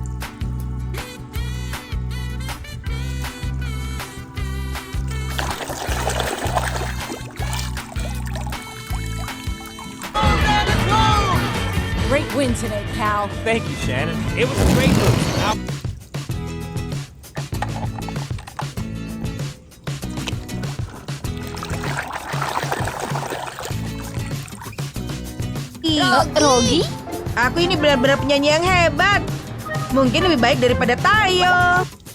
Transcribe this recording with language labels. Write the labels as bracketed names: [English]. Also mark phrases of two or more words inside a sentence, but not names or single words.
[English] Great win today, Cal. Thank you, Shannon. It was a great move. Rogi? [Indonesian] Aku ini benar-benar penyanyi yang hebat. Mungkin lebih baik daripada Tayo.